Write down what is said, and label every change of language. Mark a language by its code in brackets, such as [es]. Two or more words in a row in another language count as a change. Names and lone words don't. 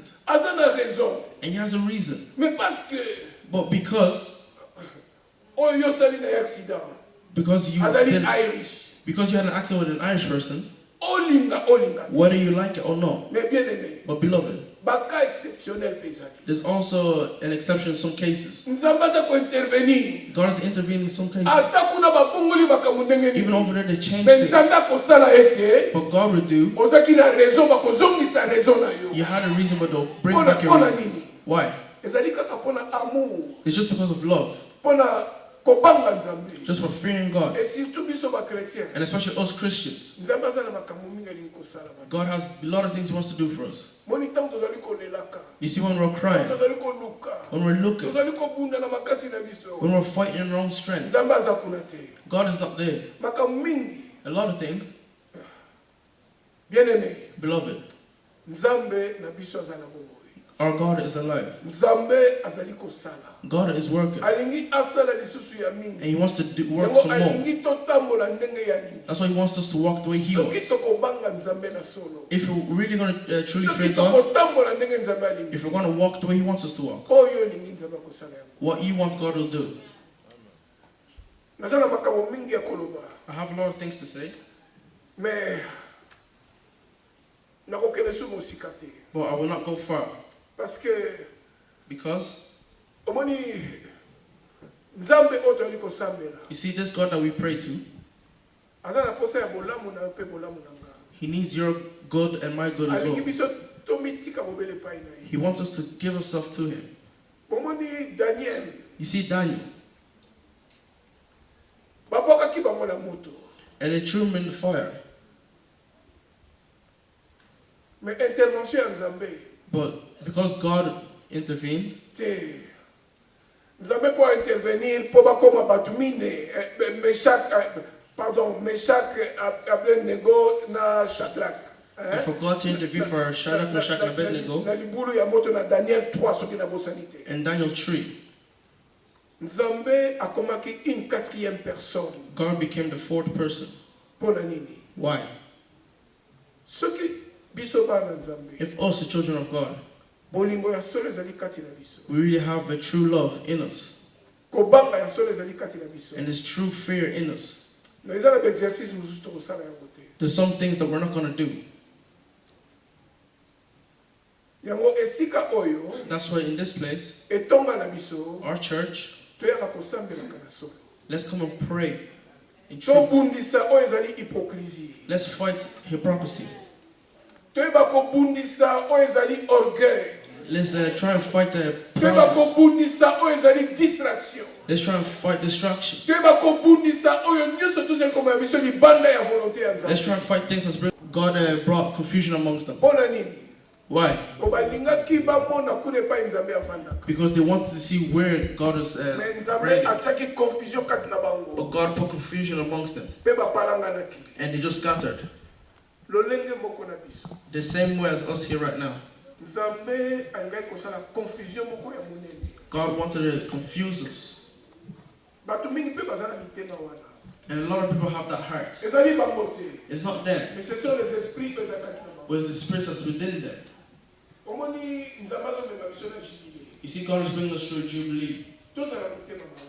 [ln] Aza na raison. [en] and he has a reason, [fr] Mais parce que [en] but because [ln] oyo osali na accident. [en] you [ln] Azali [en] did, Irish. because you had an accident with an Irish person, [ln] Olinga te. [en] whether you like it or not, [fr] Mais bien-aimé. [en] but beloved, [ln] Baka exceptionnel pe ezali. [en] there's also an exception in some cases. [ln] Nzambe aza kointervenir. [en] God has intervened in some cases. [ln] Ata kuna babongoli makambo ndenge [en] Even [ln] nini. [en] over there, they changed [ln] Mais [en] things. [ln] Nzambe akosala ete. [en] But God would do, [ln] Ozaki na raison bakozongisa raison na yo. [en] you had a reason, but they'll bring [ln] Mpona [en] back your [ln] mpona [en] reason. [ln] nini? [en] Why? [ln] Ezali kaka mpona amour. [en] It's just because of love, [ln] Mpona kobanga Nzambe. [en] just for fearing God, [fr] Et surtout [ln] biso ba [fr] chrétien. [en] and especially us Christians. [ln] Nzambe aza na makambo mingi alingi kosala. [en] God has a lot of things He wants to do for us. [ln] Moni ntango tozali kolelaka. [en] You see, when we're crying, [ln] Tozali koluka. [en] when we're looking, [ln] Tozali kobunda na makasi na biso. [en] when we're fighting in our own strength, [ln] Nzambe aza kuna te. [en] God is not there. [ln] Makambo mingi. [en] A lot of things, [ln] Bien-aimé. [en] beloved, [ln] Nzambe na biso aza na bongo. [en] our God is alive. [ln] Nzambe azali kosala. [en] God is working, [ln] Alingi asala lisusu ya [en] and [ln] mingi. [en] He wants to work [ln] Yango [en] some more. [ln] alingi totambola ndenge ya nini. [en] That's why He wants us to walk the way He [ln] Soki [en] wants. [ln] tokobanga Nzambe na solo. [en] If we're really going to truly [ln] Soki [en] fear God, [ln] tokotambola ndenge Nzambe alingi. [en] if we're going to walk the way He wants us to walk, [ln] Oyo olingi Nzambe akosala yango. [en] what you want, God will do. [ln] Naza na makambo mingi ya koloba. [en] I have a lot of things to say, [ln] Mais nakokende su mosika te. [en] but I will not go far [fr] Parce que [en] because [ln] omoni Nzambe oyo toyali kosambela. [en] you see, this God that we pray to, [ln] aza na posa ya bolamu na pe bolamu na nga. [en] He needs your good and my good as [ln] Alingi [en] well. [ln] biso tomitika bobele pai na ye. [en] He wants us to give ourselves to him. [ln] Bomoni Daniel [en] You see Daniel, [ln] babwakaki bango na moto. [en] and they threw him in the fire. [ln] Mais intervention ya Nzambe [en] But because God intervened, [ln] te. Nzambe po intervenir po bakoma batu mine Meshach, Abednego na Shadrach. [en] and for God to intervene for Shadrach, Meshach, and Abednego, [ln] Na libulu ya moto na Daniel 3 soki na bosanite. [en] and Daniel 3, [ln] Nzambe akomaki [fr] une quatrième personne. [en] God became the fourth person. [ln] Pona nini? [en] Why? [ln] Soki biso bana Nzambe. [en] If us, the children of God, [ln] Bolingo ya solo ezali kati na biso. [en] we really have a true love in us, [ln] Kobanga ya solo ezali kati na biso. [en] and there's true fear in us, [ln] Na eza na exercice mususu tokosala yango te. [en] there's some things that we're not going to do. [ln] Yango esika oyo [en] That's why in this place, [ln] etonga na biso [en] our church, [ln] toyaka kosambelaka na solo. [en] let's come and pray in truth. [ln] Tobundisa oyo ezali hypocrisie. [en] Let's fight hypocrisy. [ln] Toyeba kobundisa oyo ezali orgueil. [en] Let's try and fight the [ln] Toyeba [en] pride. [ln] kobundisa oyo ezali distraction. [en] Let's try and fight distraction. [ln] Toyeba kobundisa oyo nyonso tozali koma ya biso libanda ya volonté ya [en] Let's [ln] Nzambe. [en] try and fight things that's God brought confusion amongst them. [ln] Pona nini? [en] Why? [ln] Obalingaki bamona kule pa Nzambe avandaka. [en] Because they wanted to see where God is [ln] Mais Nzambe [en] ready. [ln] atiaki confusion kati na bango. [en] But God put confusion amongst them, [ln] Pe bapalanganaki. [en] and they just scattered. [ln] Lolenge moko na biso. [en] The same way as us here right now. [ln] Nzambe angai kosala confusion moko ya monene. [en] God wanted to confuse us. [ln] Bato mingi pe bazala mitema wana. [en] And a lot of people have that heart. [ln] Ezali bango te. [en] It's not there, [fr] Mais ce sont les esprits que [ln] ezali kati na bango. [en] but it's the spirit that's within them. [ln] Omoni Nzambe azomema biso na jibile. [en] You see, God is bringing us through a jubilee. [ln] Tozala motema malamu.